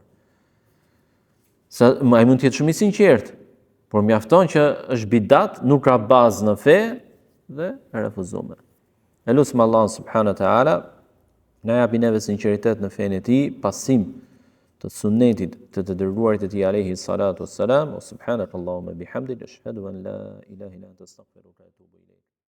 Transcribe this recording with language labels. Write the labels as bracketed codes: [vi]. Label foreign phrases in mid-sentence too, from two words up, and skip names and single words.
[sq] Sa ai mund të jetë shumë i sinqert, por mjafton që është bidat, nuk ka bazë në fe dhe e refuzuar. Elusim [ar] الله سبحانه وتعالى [sq] na japi neve sinqeritet në fenë e tij, pasim të sunetit të dërguarit e tij [ar] عليه الصلاة والسلام. سبحانك اللهم وبحمدك أشهد أن لا إله إلا أنت أستغفرك وأتوب إليك.